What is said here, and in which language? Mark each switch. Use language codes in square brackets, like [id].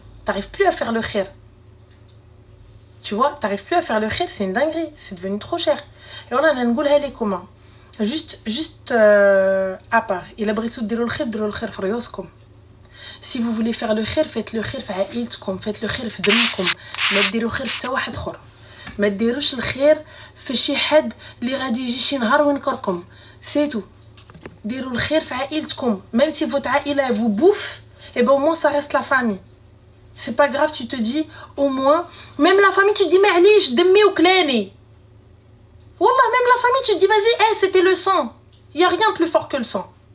[fr] T'arrives plus à faire le khir. Tu vois, t'arrives plus à faire le khir, c'est une dinguerie. C'est devenu trop cher. Et voilà, [ar] نقولها لكم. [fr] Juste à part. Il a brité de le khir [ar] في ريوسكم. [fr] Si vous voulez faire le khir, faites le khir [ar] في عائلتكم, [fr] faites le khir [ar] في دمكم. ما ديروا خير في حتى واحد اخر. ما ديروش الخير في شي حد اللي غادي يجي شي نهار وينكركم. [fr] C'est tout. [ar] ديروا الخير في عائلتكم. [fr] Même si votre عائلة vous bouffe, et ben au moins ça reste la famille. C'est pas grave, tu te dis au moins même la famille tu te dis [ar] معليش دمي وكلاني. [fr] Wallah, même la famille, tu te dis, vas-y, hey, c'était le sang. Il n'y a rien de plus fort que le sang.